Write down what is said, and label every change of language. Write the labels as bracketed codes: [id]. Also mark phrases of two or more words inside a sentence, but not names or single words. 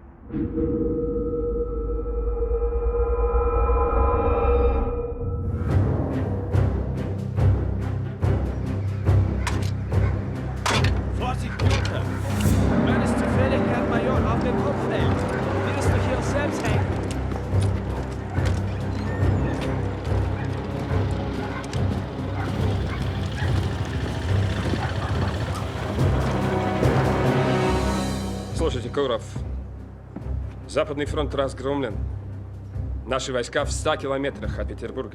[de] Vorsicht, Jutta! Wenn es zufällig Herrn Major auf den Kopf fällt, wirst du hier selbst hängen. [ru] Слушайте, Куров, Западный фронт разгромлен. Наши войска в 100 километрах от Петербурга.